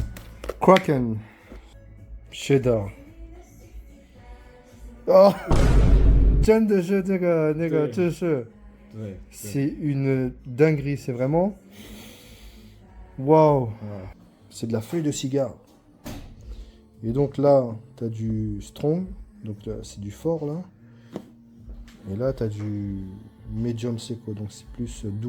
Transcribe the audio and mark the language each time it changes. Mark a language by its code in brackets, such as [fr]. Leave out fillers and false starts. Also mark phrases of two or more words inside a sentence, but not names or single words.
[en] Kraken. Cheddar. [zh] Oh 真的是这个那个姿势，对， [fr] c'est une dinguerie, c'est vraiment. Waouh! C'est de la feuille de cigare. Et donc là, tu as du strong, donc c'est du fort là. Et là, tu as du medium seco, donc c'est plus doux.